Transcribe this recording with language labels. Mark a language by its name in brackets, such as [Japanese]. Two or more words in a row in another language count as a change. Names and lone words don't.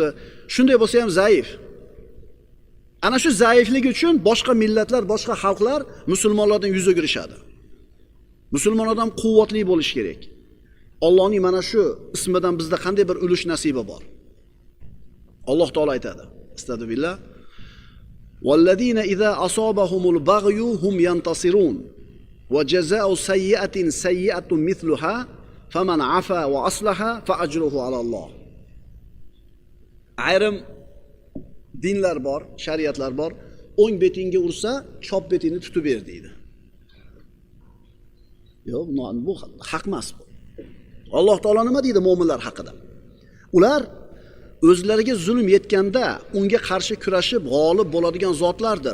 [Uzbek] Shunday bo'lsa ham zaif. Ana shu zaifligi uchun boshqa millatlar, boshqa xalqlar musulmonlardan yuz o'girishadi. Musulmon odam quvvatli bo'lishi kerak. Allohning mana shu ismidan bizda qanday bir ulush nasibi bor. Alloh taolo aytadi. Astagfirullah. [Arabic] والذين إذا أصابهم البغي هم ينتصرون وجزاء سيئة سيئة مثلها فمن عفا وأصلح فأجره على الله. [Uzbek] Ayrim dinlar bor, shariatlar bor. O'ng betingga ursa, chop betingni tutib ber deydi. Yo'q, bu haq emas bu. Alloh taolo nima deydi mu'minlar haqida? Ular o'zlariga zulm yetganda unga qarshi kurashib g'olib bo'ladigan zotlardir.